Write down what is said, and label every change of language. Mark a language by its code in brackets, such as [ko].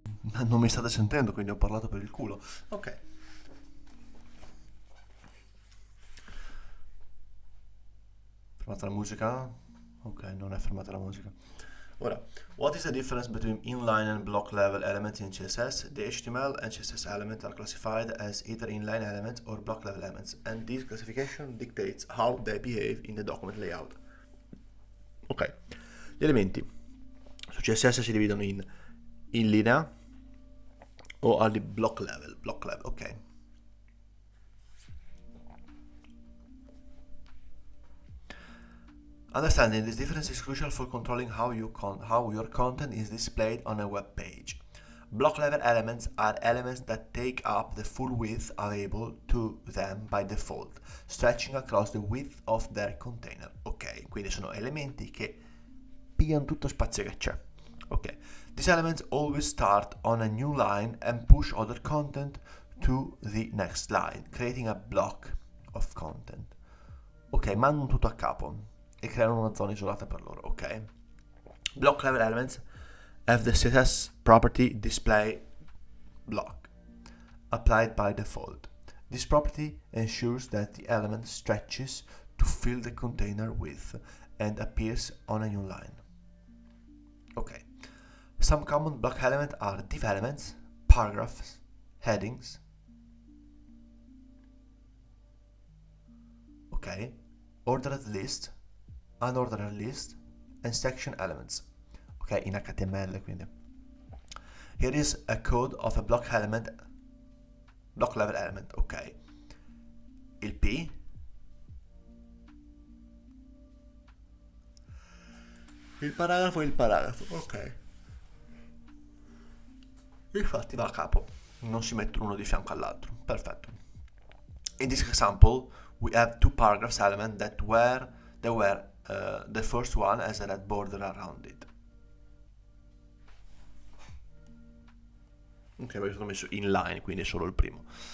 [it] Non mi state sentendo, quindi ho parlato per il culo. Ok. Fermata la musica? Ok, non è fermata la musica. [en] Ora, what is the difference between inline and block level elements in CSS? The HTML and CSS elements are classified as either inline elements or block level elements, and this classification dictates how they behave in the document layout. [it] Ok, gli elementi su CSS si dividono in linea o al block level, ok. [en] Understanding this difference is crucial for controlling how your content is displayed on a web page. Block level elements are elements that take up the full width available to them by default, stretching across the width of their container. [it] Ok, quindi sono elementi che pigliano tutto spazio che c'è. [en] Ok, these elements always start on a new line and push other content to the next line, creating a block of content. [it] Ok, mandano tutto a capo e creano una zona isolata per loro, ok? [en] Block level elements have the CSS property display block applied by default. This property ensures that the element stretches to fill the container width and appears on a new line. Okay. Some common block elements are div elements, paragraphs, headings. Okay. Ordered list, unordered list, and section elements. Ok, in HTML quindi. Here is a code of a block element, block level element, ok. [it] Il P, il paragrafo, ok. Infatti va a capo, non si mettono uno di fianco all'altro, perfetto. [en] In this example, we have two paragraphs element that were the first one has a red border around it. [it] Ok, perché sono messo in line, quindi è solo il primo.